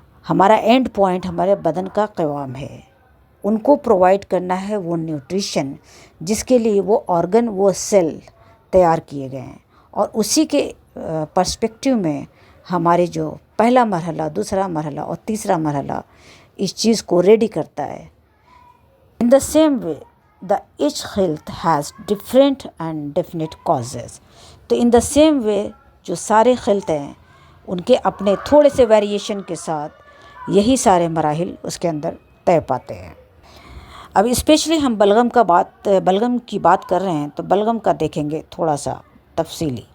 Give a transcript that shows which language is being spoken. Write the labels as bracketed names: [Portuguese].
[Urdu] ہمارا and point ہمارے بدن کا قوام ہے. ان کو پرووائڈ کرنا ہے وہ نیوٹریشن جس کے لیے وہ آرگن، وہ سیل تیار کیے گئے ہیں. اور اسی کے پرسپیکٹیو میں ہمارے جو پہلا مرحلہ، دوسرا مرحلہ اور تیسرا مرحلہ اس چیز کو ریڈی کرتا ہے. [English] In the same way, the each health has different and definite causes. [Urdu] تو [English] in the same way [Urdu] جو سارے خلط ہیں ان کے اپنے تھوڑے سے ویریشن کے ساتھ یہی سارے مراحل اس کے اندر طے پاتے ہیں. اب اسپیشلی ہم بلغم کی بات کر رہے ہیں تو بلغم کا دیکھیں گے تھوڑا سا تفصیلی.